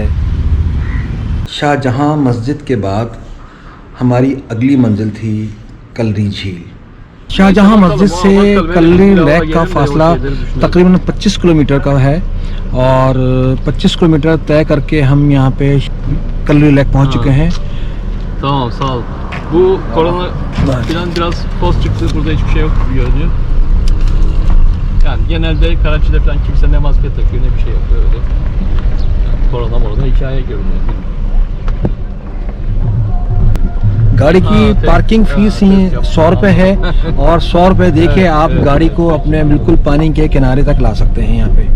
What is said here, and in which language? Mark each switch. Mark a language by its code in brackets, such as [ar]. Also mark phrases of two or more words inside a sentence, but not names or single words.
[ur] شاہجہاں مسجد کے بعد ہماری اگلی منزل تھی کلری جھیل. شاہجہاں مسجد سے کلری لیک کا فاصلہ تقریباً 25 کلومیٹر کا ہے اور 25 کلومیٹر طے کرکے ہم یہاں پہ کلری لیک پہنچ چکے ہیں. [tr] Tamam, sağ ol. Bu korona falan biraz poz çıktı. Burada hiçbir şey yok gibi görünüyor. Yani genelde Karachi'de falan kimse ne maske takıyor ne bir şey yapıyor öyle. Yani korona hikaye görünüyor. [ur] گاڑی کی ہاں, [en] parking fees [ur] ہی 100 روپے ہے اور 100 روپے دے کے آپ گاڑی کو اپنے بالکل پانی کے کنارے تک لا سکتے ہیں یہاں پہ.